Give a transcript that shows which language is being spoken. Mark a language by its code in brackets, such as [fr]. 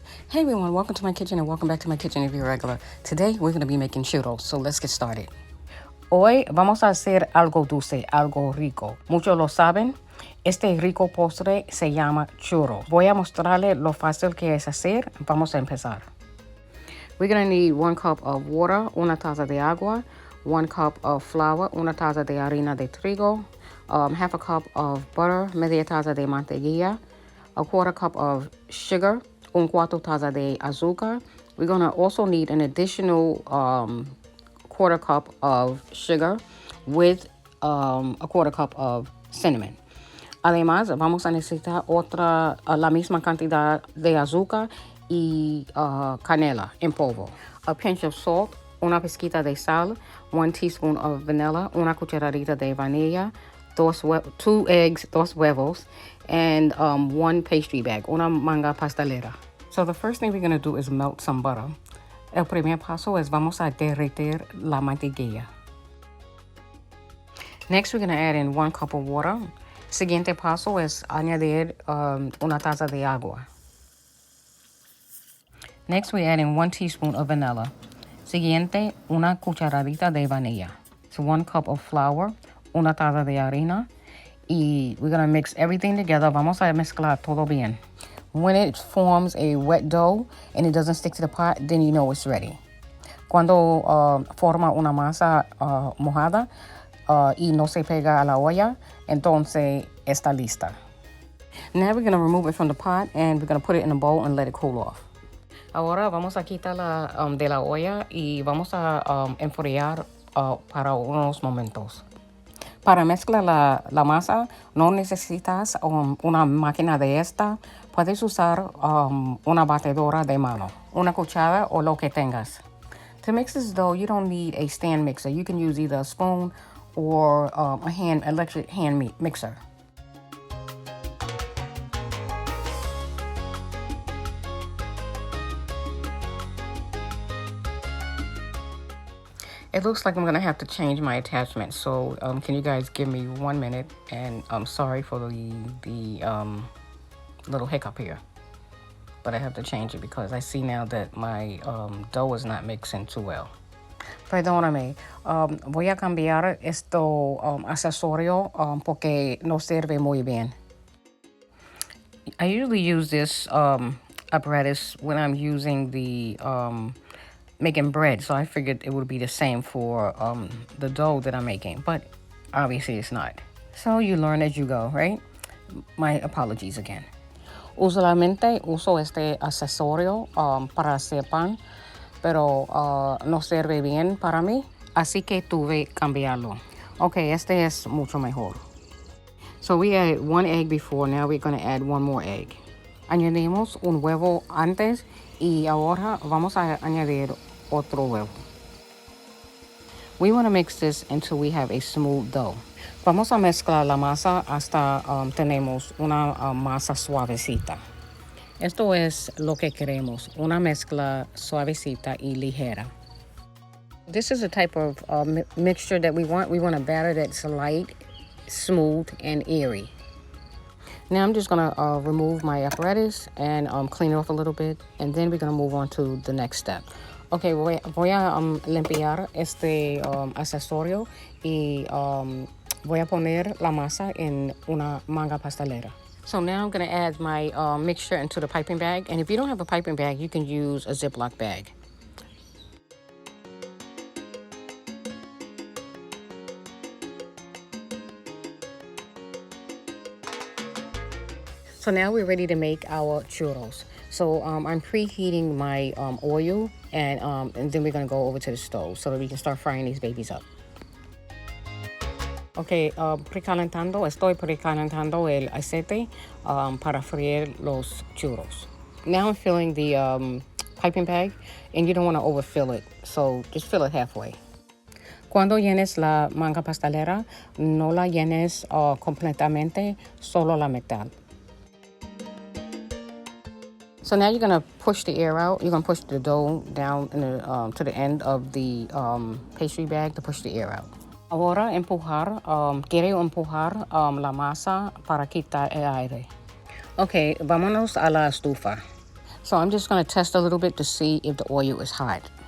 [en] Hey everyone, welcome to my kitchen and welcome back to my kitchen if you're regular. Today we're going to be making churros, so let's get started. [es] Hoy vamos a hacer algo dulce, algo rico. Muchos lo saben, este rico postre se llama churros. Voy a mostrarle lo fácil que es hacer. Vamos a empezar. [en] We're going to need 1 cup of water, [es] una taza de agua, [en] 1 cup of flour, [es] una taza de harina de trigo, [en] half a cup of butter, [es] media taza de mantequilla, [en] a 1/4 cup of sugar, [es] 1/4 taza de azúcar. [en] We're going to also need an additional 1/4 cup of sugar with a 1/4 cup of cinnamon. [es] Además, vamos a necesitar la misma cantidad de azúcar y canela en polvo. [en] A pinch of salt, [es] una pizquita de sal, [en] 1 teaspoon of vanilla, [es] una cucharadita de vainilla, [en] 2 eggs, [es] 2 huevos, [en] and 1 pastry bag, [es] una manga pastelera. [en] So the first thing we're going to do is melt some butter. [es] El primer paso es vamos a derretir la mantequilla. [en] Next, we're going to add in 1 cup of water. [es] Siguiente paso es añadir una taza de agua. [en] Next, we add in 1 teaspoon of vanilla. [es] Siguiente, una cucharadita de vainilla. [en] So 1 cup of flour, [es] una taza de harina. [en] Y we're going to mix everything together. [es] Vamos a mezclar todo bien. [en] When it forms a wet dough and it doesn't stick to the pot, then you know it's ready. [es] Cuando forma una masa mojada y no se pega a la olla, entonces está lista. [en] Now we're going to remove it from the pot and we're going to put it in a bowl and let it cool off. [es] Ahora vamos a quitarla de la olla y vamos a enfriar para unos momentos. Para mezclar la masa, no necesitas una máquina de esta. Puedes usar una batedora de mano, una cuchara o lo que tengas. [en] To mix this dough, you don't need a stand mixer. You can use either a spoon or electric hand mixer. It looks like I'm going to have to change my attachment, so can you guys give me 1 minute? And I'm sorry for the little hiccup here, but I have to change it because I see now that my dough is not mixing too well. [es] Perdóname, voy a cambiar esto accesorio porque no sirve muy bien. [en] I usually use this apparatus when I'm using the making bread, so I figured it would be the same for the dough that I'm making, but obviously it's not. So you learn as you go, right? My apologies again. [es] Usualmente uso este accesorio para hacer pan, pero no sirve bien para mí, así que tuve que cambiarlo. Okay, este es mucho mejor. [en] So we added 1 egg before, now we're going to add 1 more egg. [es] Añadimos un huevo antes y ahora vamos a añadir otro huevo. [en] We want to mix this until we have a smooth dough. [es] Vamos a mezclar la masa hasta tenemos una masa suavecita. Esto es lo que queremos, una mezcla suavecita y ligera. [en] This is the type of mixture that we want. We want a batter that's light, smooth, and airy. Now I'm just going to remove my apparatus and clean it off a little bit, and then we're going to move on to the next step. [es] Okay, voy a limpiar este accesorio y voy a poner la masa en una manga pastelera. [en] So now I'm going to add my mixture into the piping bag, and if you don't have a piping bag, you can use a Ziploc bag. So now we're ready to make our churros. So I'm preheating my oil, and then we're going to go over to the stove so that we can start frying these babies up. [es] Okay, estoy precalentando el aceite para freír los churros. [en] Now I'm filling the piping bag, and you don't want to overfill it, so just fill it halfway. [es] Cuando llenes la manga pastelera, no la llenes completamente, solo la mitad. [en] So now you're going to push the air out. You're going to push the dough down to the end of the pastry bag to push the air out. [es] Ahora quiero empujar la masa para quitar el aire. Okay, vámonos a la estufa. [en] So I'm just going to test a little bit to see if the oil is hot.